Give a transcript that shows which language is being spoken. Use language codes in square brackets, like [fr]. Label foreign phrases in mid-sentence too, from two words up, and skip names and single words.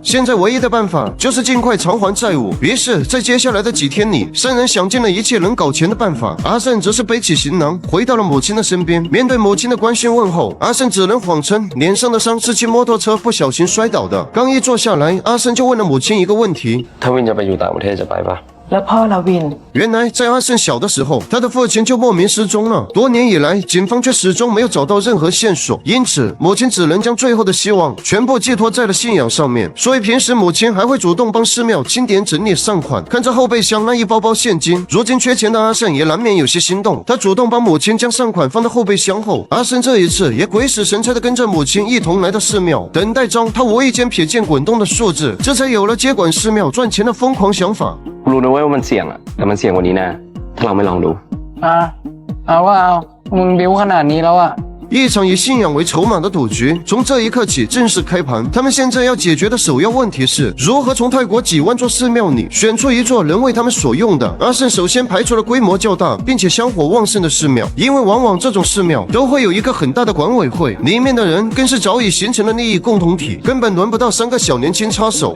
[zh] 现在唯一的办法就是尽快偿还债务。于是，在接下来的几天里，3人想尽了一切能搞钱的办法。阿胜则是背起行囊回到了母亲的身边。面对母亲的关心问候，阿胜只能谎称脸上的伤是骑摩托车不小心摔倒的。刚一坐下来，阿胜就问了母亲一个问题： [th] ถ้าวินจะไปอยู่ต่างประเทศจะไปปะ แล้วพ่อละวิน [zh] 原来在阿胜小的时候，他的父亲就莫名失踪了。多年以来，警方却始终没有找到任何线索，因此母亲只能将最后的希望全部寄托在了信仰上面。所以平时母亲还会主动帮寺庙清点整理善款。看着后备箱那一包包现金，如今缺钱的阿胜也难免有些心动。他主动帮母亲将善款放到后备箱后，阿胜这一次也鬼使神差的跟着母亲一同来到寺庙。等待中，他无意间瞥见滚动的数字，这才有了接管寺庙赚钱的疯狂想法。 [th] กูรู้นะเว้ยว่ามันเสี่ยงอะแต่มันเสี่ยงกว่านี้แน่ถ้าเราไม่ลองดู เอาว่าเอามึงบิ้วขนาดนี้แล้วอะ [zh] 一场以信仰为筹码的赌局从这一刻起正式开盘。他们现在要解决的首要问题是如何从泰国几万座寺庙里选出一座能为他们所用的。阿胜首先排除了规模较大并且香火旺盛的寺庙，因为往往这种寺庙都会有一个很大的管委会，里面的人更是早已形成了利益共同体，根本轮不到3个小年轻插手。